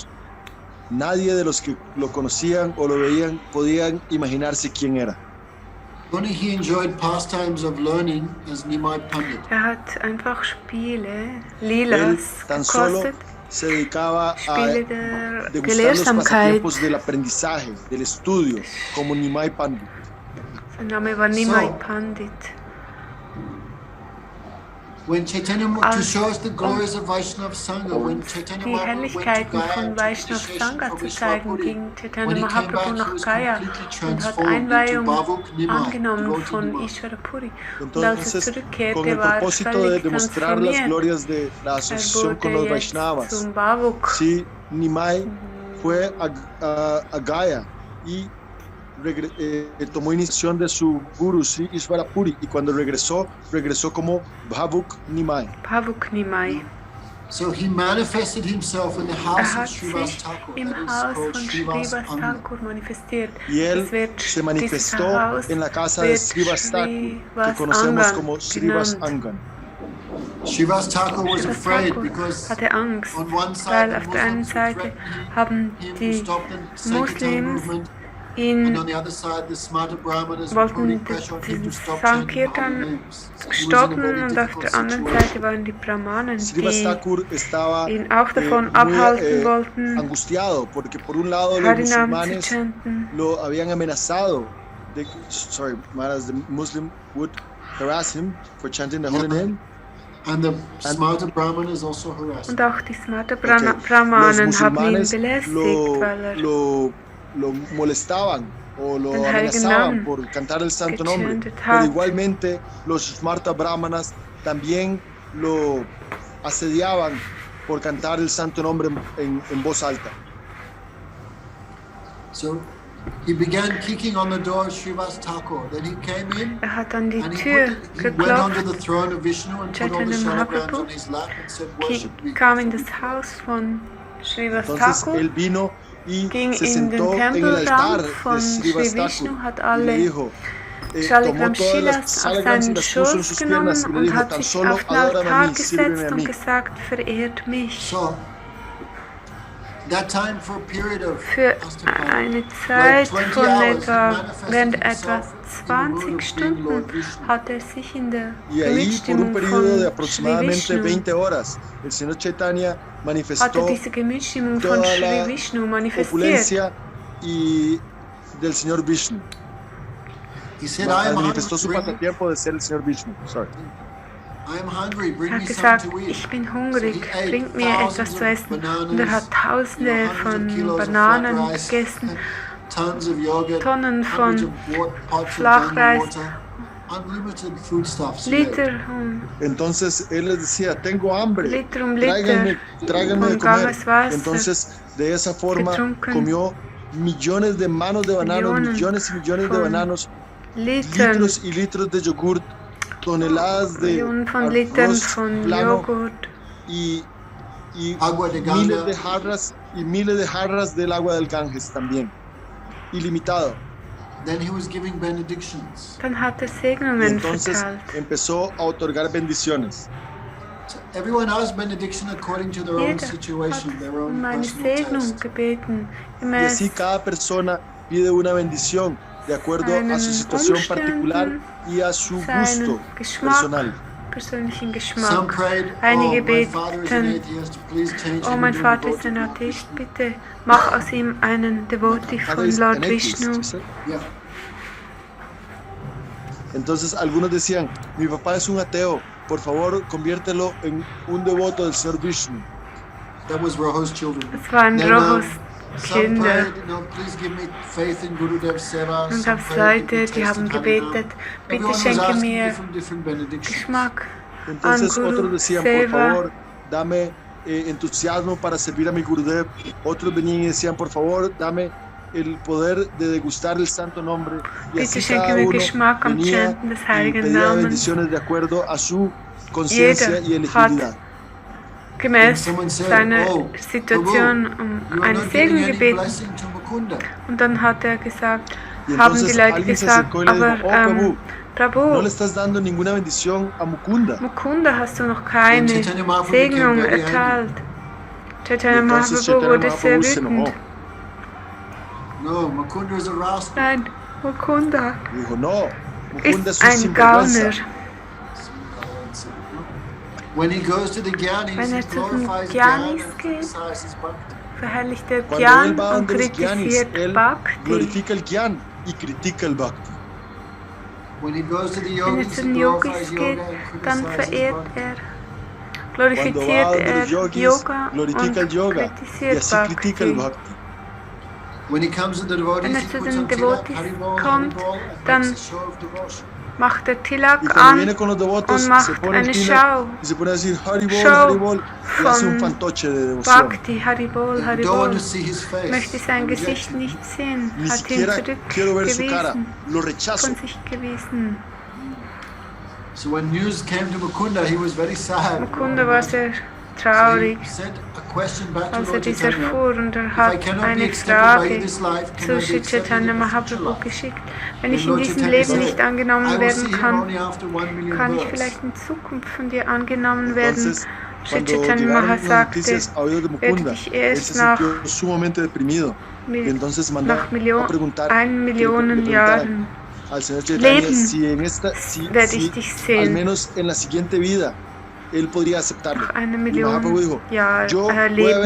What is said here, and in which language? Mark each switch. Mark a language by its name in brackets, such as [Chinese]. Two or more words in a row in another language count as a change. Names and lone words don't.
[Spanish] Nadie de los que lo conocían o lo veían podían imaginarse quién era. [English] Only he enjoyed pastimes of learning as Nimai Pandit. [German] Er hat einfach Spiele, [Spanish] Él Lilas tan solo [German] gekostet, [Spanish] se dedicaba a [German] Spiele der [Spanish] degustar los [German] Gelehrsamkeit. [Spanish] pasatiempos del aprendizaje, del estudio, como Nimai Pandit. [German] Sein Name war Nimai So. Pandit. [English] When Chaitanya, to show us the glories of Vaishnava Sangha, when Chaitanya [German] Die [English] Mahaprabhu went to [German] Herrlichkeiten [English] Gaya [German] von [English] and took [German] Vaishnava [English] initiation [German] Sangha [English] from [German] zu zeigen, [English] Vishwapuri, [German] ging [English] when [German] Chaitanya [English] he came [German] Mahaprabhu [English] back, he [German] nach [English] was [German] Gaya [English] completely [German] und hat [English] transformed into [German] Einweihung [English] Bhavuk Nimai, [German] angenommen [English] devotee [German] von [English] Nimai. [German] Ishvarapuri. Und als er [Spanish] Entonces, con [German] zurückkehrte, [Spanish] el [German] war er [Spanish] propósito de [German] völlig [Spanish] demostrar las [German] transformiert. [Spanish] glorias de la [German] Er [Spanish] asociación con los [German] wurde jetzt [Spanish] Vaishnavas, [German] zum Bhavuk. [Spanish] sí, Nimai fue a Gaya y tomó iniciación de su guru, Sri Ishvarapuri, y cuando regresó como Bhavuk Nimai. Bhavuk Nimai. [English] So he manifested himself in the house of [German] Hat [English] Srivas [German] sich [English] Thakur, [German] im [English] that is [German] Haus [English] called [German] von [English] Srivas [German] Srivas [English] Anga. [German] Thakur manifestiert. [Spanish] Y él [German] Es wird, [Spanish] se [German] dieses [Spanish] manifestó [German] Haus [Spanish] en la casa de [German] wird [Spanish] Srivas Thakur, que [German] Srivas [Spanish] conocemos [German] Angan [Spanish] como Srivas [German] genannt. [Spanish] Angan. [English] Srivas Thakur was [German] Srivas [English] afraid [German] Thakur [English] because [German] hatte Angst, [English] on one side [German] weil [English] the [German] auf der einen [English] Muslims would [German] Seite [English] threaten [German] haben [English] him to [German] die [English] stop the Sankirtan [German] Muslims [English] movement, and on [German] ihn [English] the other side the Smarta Brahmanas were putting [German] wollten [English] pressure on him to [German] diesen [English] stop chanting the holy [German] Sankirtan [English] names. So he was in a [German] stoppen [English] very [German] und auf [English] difficult [German] der anderen [English] situation. [German] Seite waren die Brahmanen, [Spanish] Srivas [German] die [Spanish] Thakur estaba [German] ihn auch davon [Spanish] muy [German] abhalten wollten, [Spanish] angustiado porque por un lado los [German] Harinam zu [Spanish] musulmanes [German] chanten. [Spanish] lo habían amenazado. [English] Maharaj, the Muslim would harass him for chanting the holy name. And the Smarta Brahmanas also harassed [German] Und [English] him. [German] auch die Smarta [English] Okay. [German] Brahmanen [Spanish] Los [German] haben ihn [Spanish] musulmanes [German] belästigt, weil er [Spanish] lo molestaban o lo [German] den heiligen [Spanish] amenazaban [German] Namen [Spanish] por cantar el santo nombre. [German] gechantet [Spanish] Pero [German] hat. [Spanish] igualmente los Smarta Brahmanas también lo asediaban por cantar el santo nombre en voz alta. [English] So he began kicking on the door of Srivas Thakur. Then he came in [German] Er hat an die [English] and [German] Tür [English] he went onto [German] geklopft, [English] the throne of Vishnu and put all the [German] Chaitanya [English] shalagrams [German] Mahaprabhu [English] on his lap and said, worship me. [German] kam in das Haus von Srivas [Spanish] Entonces [German] Thakur, [Spanish] él vino y [German] ging [Spanish] se [German] in den [Spanish] sentó en el altar [German] Tempelraum [Spanish] de [German] von [Spanish] Srivas [German] Sri Vishnu, [Spanish] Thakur [German] hat [Spanish] y le [German] alle [Spanish] dijo, tomó [German] Shaligram [Spanish] todas las [German] Shilas auf [Spanish] salagrams y [German] seinen [Spanish] las puso en [German] Schoß [Spanish] sus [German] genommen [Spanish] piernas y le [German] und [Spanish] dijo, [German] hat [Spanish] tan [German] sich [Spanish] solo [German] auf den [Spanish] adórame a [German] Altar [Spanish] mí, sírveme [German] gesetzt [Spanish] a [German] und [Spanish] mí. [German] gesagt, verehrt mich. [English] So that time for a period of [German] Für [English] Astapad, [German] eine Zeit [English] 20 [German] von [English] hours, he [German] etwa, [English] manifested [German] während etwa [English] himself in the mood [German] 20 [English] of being [German] Stunden [English] Lord Vishnu. [German] hat er sich in der [Spanish] Y ahí, por un [German] Gemütsstimmung [Spanish] periodo de [German] von Sri [Spanish] aproximadamente [German] Vishnu [Spanish] 20 horas, el señor Chaitanya [German] hatte [Spanish] manifestó [German] diese Gemütsstimmung von [Spanish] toda [German] Sri [Spanish] la [German] Vishnu manifestiert. [Spanish] opulencia y del señor Vishnu. [English] He said, I am [Spanish] Manifestó su [English] hungry. [Spanish] pasatiempo de ser el señor Vishnu. [English] Sorry. I am hungry. Bring [German] Er [English] me [German] hat [English] something [German] gesagt, [English] to eat. [German] ich bin hungrig, [English] So he ate [German] bringt mir etwas [English] thousands [German] zu [English] of [German] essen. [English] bananas, [German] Und er hat Tausende [English] hundreds of [German] von [English] kilos of [German] Bananen [English] fried rice, [German] gegessen, [English] tons of yogurt, [German] Tonnen [English] hundreds [German] von [English] of pots of [German] Flachreis, [English] jungle water, unlimited foodstuffs. he ate. [German] Liter [Spanish] Entonces él les decía, tengo hambre, [German] Liter [Spanish] tráiganme de [German] von [Spanish] comer. [German] Ganges Wasser [Spanish] Entonces de esa forma [German] getrunken. [Spanish] comió millones de manos de bananos, [German] Millionen [Spanish] millones y millones de [German] von [Spanish] bananos, [German] Litern, [Spanish] litros y litros de yogurt, toneladas de [German] Millionen von Litern [Spanish] arroz [German] von [Spanish] plano [German] Joghurt, [Spanish] y Agua de miles Ganga. de jarras del agua del Ganges también, ilimitado. [English] then he was giving benedictions. [German] Dann hat er [Spanish] Y [German] Segnungen [Spanish] entonces [German] verteilt. [Spanish] empezó a otorgar bendiciones. [English] So everyone has benediction according to their own [German] Jeder [English] situation, [German] hat [English] their own [German] um eine [English] personal [German] Segnung [English] test. [German] gebeten, [Spanish] Y [German] gemäß [Spanish] así cada persona pide una bendición de acuerdo a su situación particular y a su gusto [German] seinen Geschmack, [Spanish] personal. [German] persönlichen [English] Some [German] Geschmack. [English] prayed, [German] Einige [English] my father is an [German] beten, [English] atheist, please change [German] oh, [English] him [German] mein [English] into a [German] Vater ist ein [English] devotee. [German] Atheist, bitte mach aus ihm einen Devotee [English] Father [German] von [English] is [German] Lord [English] an atheist, [German] Vishnu. [English] you said? Yeah. [Spanish] Entonces algunos decían, mi papá es un ateo, por favor conviértelo en un devoto del Señor Vishnu. [English] That was Roho's children. [German] Es waren [English] Then, [German] Rohos [English] some [German] Kinder. [English] prayed, please give me faith in Gurudev Seva. [German] Und [English] Some [German] gab es [English] prayed, give me [German] Leute, die [English] taste [German] haben [English] in Harinam. [German] gebetet, bitte [English] Everyone was [German] schenke [English] asking [German] mir [English] different benedictions. [German] Geschmack an [Spanish] Entonces otros [German] Guru [Spanish] decían, por [German] Seva. [Spanish] favor, dame entusiasmo para servir a mi Gurudev. Otros venían y decían, por favor, dame el poder de degustar el santo nombre. Y [German] Bitte [Spanish] así [German] schenke [Spanish] cada [German] mir [Spanish] uno [German] Geschmack am [Spanish] venía [German] Chanten des [Spanish] y [German] heiligen [Spanish] pedía [German] Namens. [Spanish] bendiciones de acuerdo a su conciencia y [German] Jeder hat [Spanish] elegibilidad. [German] gemäß [English] Someone said, [German] seiner [English] "Oh, [German] Situation [English] You [German] um [English] are [German] eine [English] not giving [German] Segnung [English] any [German] gebeten. [English] blessing to Mukunda. [German] Und dann hat er gesagt, [Spanish] Y [German] haben die [Spanish] entonces [German] Leute [Spanish] alguien se [German] gesagt, [Spanish] acercó y le dijo, [German] aber [Spanish] oh Prabhu, [German] Prabhu, [Spanish] no le estás dando ninguna bendición a Mukunda. [German] Mukunda hast du noch keine [English] Chaitanya Mahaprabhu [German] Segnung [English] became very [German] erteilt. Chaitanya [Spanish] Entonces [German] Mahaprabhu [Spanish] Chaitanya [German] wurde sehr [Spanish] Mahaprabhu se enojó. [German] wütend. [English] No, Mukunda is a rascal. [German] Nein, Mukunda [Spanish] Dijo, no, Mukunda [German] ist [Spanish] es un [German] ein [Spanish] sinvergüenza. [German] Gauner. [English] When he goes to the Gyanis, [German] Wenn [English] he [German] er zu den [English] glorifies Gyan [German] Gyanis [English] and [German] geht, [English] criticizes Bhakti. [German] verherrlicht er [Spanish] Cuando [German] Gyan [Spanish] él va [German] und [Spanish] donde los Gyanis, [German] kritisiert [Spanish] él [German] Bhakti. [Spanish] glorifica el Gyan y critica el Bhakti. [English] When he goes to the [German] Wenn er [English] yogis, [German] zu [English] he [German] den [English] glorifies [German] Yogis [English] yoga [German] geht, [English] and [German] dann [English] criticizes [German] verehrt [English] Bhakti. [German] er, [Spanish] Cuando [German] glorifiziert [Spanish] va donde [German] er [Spanish] los yogis, [German] Yoga [Spanish] glorifica el [German] und [Spanish] yoga y [German] kritisiert [Spanish] así critica el [German] Bhakti. [Spanish] Bhakti. [English] When he comes to the [German] Wenn [English] devotees, [German] er [English] he [German] zu [English] puts [German] den [English] on tilak, [German] Devotees [English] Haribol, [German] kommt, [English] Haribol, and [German] dann [English] makes a show of devotion. [German] macht er [Spanish] Y [German] Tilak [Spanish] cuando viene [German] an [Spanish] con los devotos, [German] und [Spanish] se [German] macht [Spanish] pone el [German] eine [Spanish] tilak [German] Schau [Spanish] y se pone a decir Haribol, [German] Show [Spanish] Haribol y hace un [German] von [Spanish] fantoche de devoción. [German] Bhakti, Haribol, [English] You don't want [German] Haribol. [English] to see his face. [German] Möchte sein [English] You reject [German] Gesicht [English] him. [German] nicht sehen, [Spanish] Ni [German] hat ihn [Spanish] siquiera quiero ver su cara, [German] zurückgewiesen, [Spanish] lo rechazo. [German] von sich gewiesen. [English] So when news came to Mukunda, he was very sad. [German] Mukunda war sehr [English] So [German] traurig, [English] he sent a question back to [German] als er [English] Lord [German] dies [English] Chaitanya. [German] erfuhr, und er [English] If I [German] hat [English] cannot be [German] eine [English] accepted by [German] Frage [English] you this life, can [German] zu [English] I be [German] Sri [English] accepted [German] Chaitanya [English] in the future [German] Mahaprabhu [English] life? [German] geschickt. Wenn [English] Then [German] ich in [English] Lord [German] diesem [English] Chaitanya [German] Leben [English] said, [German] nicht angenommen [English] I will see [German] werden [English] him [German] kann, [English] only after 1 million [German] kann ich [English] births. [German] vielleicht in Zukunft von dir angenommen werden. [Spanish] Entonces, [German] Sri [Spanish] cuando [German] Chaitanya [Spanish] llegaron [German] Maha [Spanish] las [German] sagte, [Spanish] noticias a oídos de [German] werde [Spanish] Mukunda, [German] dich [Spanish] él [German] erst [Spanish] se sintió sumamente deprimido. Y [German] nach [Spanish] entonces mandó a preguntar, [German] 1 Millionen Jahren [Spanish] al señor Chaitanya [German] Leben [Spanish] si en esta, [German] werde ich dich [Spanish] al [German] sehen. [Spanish] menos en la siguiente vida, él podría aceptarlo. [German] Nach 1 [Spanish] Y Mahaprabhu [German] Million [Spanish] dijo, [German] Jahren [Spanish] yo voy a ver a